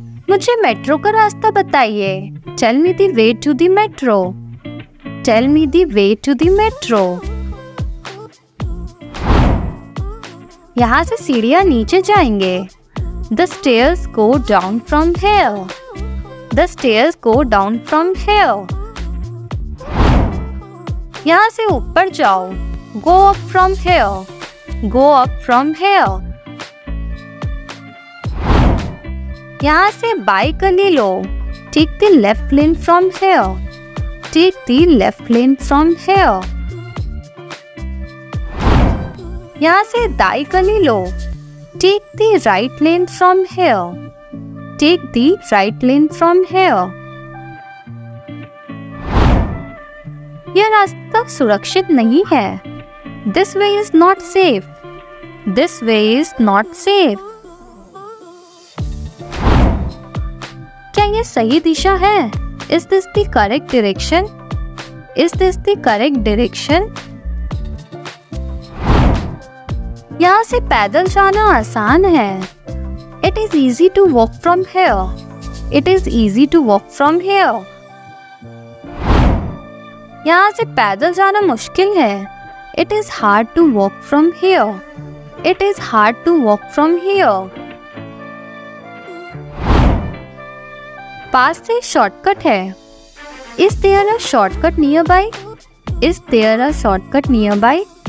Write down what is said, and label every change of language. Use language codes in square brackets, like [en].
[hi] मुझे मेट्रो का रास्ता बताइए। [en] Tell me the way to the metro. Tell me the way to the metro. [hi] यहाँ से सीढ़ियाँ नीचे जाएंगे। [en] The stairs go down from here. The stairs go down from here. [hi] यहाँ से ऊपर जाओ। [en] Go up from here. Go up from here. [hi] यहाँ से बाई गली लो। [en] Take the left lane from here. Take the left lane from here. [hi] यहाँ से दाई गली लो। [en] Take the right lane from here. Take the right lane from here. [hi] यह रास्ता सुरक्षित नहीं है। [en] This way is not safe. This way is not safe. [hi] क्या ये सही दिशा है? [en] Is this the correct direction? Is this the correct direction? [hi] यहाँ से पैदल जाना आसान है। [en] It is easy to walk from here. It is easy to walk from here. [hi] यहाँ से पैदल जाना मुश्किल है। [en] It is hard to walk from here. It is hard to walk from here. [hi] पास से शॉर्टकट है। [en] Is there a shortcut nearby? Is there a shortcut nearby?